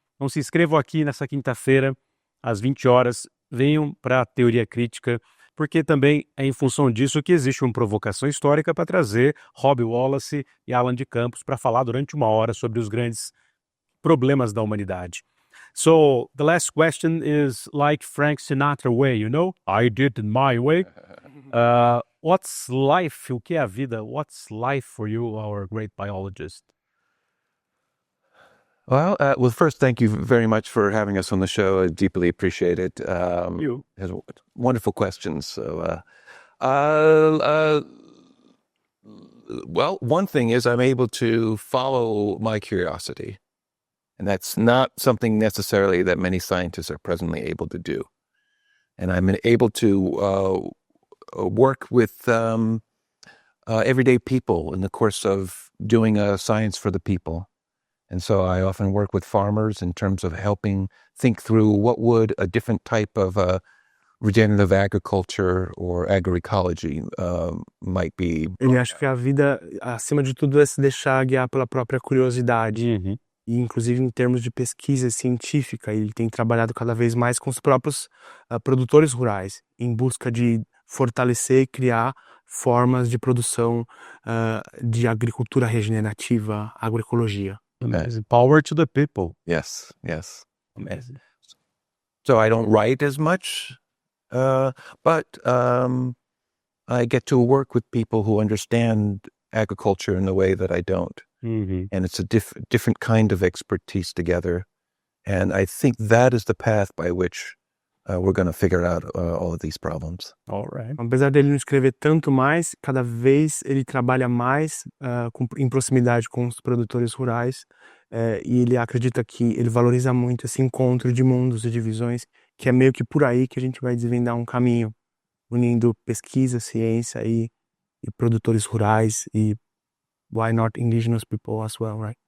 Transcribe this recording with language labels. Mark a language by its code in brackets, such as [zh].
[pt] Então se inscrevam aqui nessa quinta-feira, às 20 horas, venham para a Teoria Crítica, porque também é em função disso que existe uma provocação histórica para trazer Robbie Wallace e Alan de Campos para falar durante 1 hora sobre os grandes problemas da humanidade. [en] So the last question is like Frank Sinatra way, you know? I did it my way. What's life? [pt] O que é a vida? [en] What's life for you, our great biologist? Well, first, thank you very much for having us on the show. I deeply appreciate it. You. Has wonderful questions. So, well, one thing is I'm able to follow my curiosity. And that's not something necessarily that many scientists are presently able to do. And I'm able to work with everyday people in the course of doing science for the people. And so I often work with farmers in terms of helping think through what would a different type of regenerative agriculture or agroecology might be. [pt] Ele acha que a vida, acima de tudo, é se deixar guiar pela própria curiosidade. Uhum. E, inclusive, em termos de pesquisa científica, ele tem trabalhado cada vez mais com os próprios produtores rurais, em busca de fortalecer e criar formas de produção de agricultura regenerativa, agroecologia. [en] Amazing. Power to the people. Yes, yes. Amazing. So I don't write as much, but I get to work with people who understand agriculture in a way that I don't. Uhum. And it's a different kind of expertise together. And I think that is the path by which we're going to figure out all of these problems. All right. [pt] Apesar dele não escrever tanto mais, cada vez ele trabalha mais em proximidade com os produtores rurais e ele acredita que ele valoriza muito esse encontro de mundos e de visões, que é meio que por aí que a gente vai desvendar um caminho, unindo pesquisa, ciência e produtores rurais e [en] why not indigenous people as well, right?